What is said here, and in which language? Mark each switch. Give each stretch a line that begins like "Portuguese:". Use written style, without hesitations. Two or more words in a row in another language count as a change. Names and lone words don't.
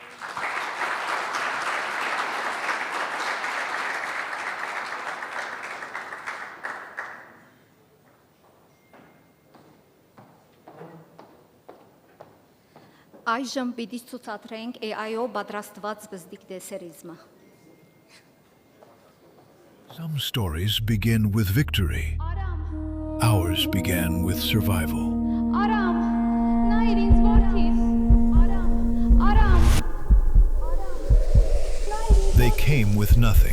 Armenian: Այժմ պիտի ցուցադրենք AI-ով պատրաստված բզդիկ դեսերիզմը։
English: Some stories begin with victory. Ours began with survival. They came with nothing.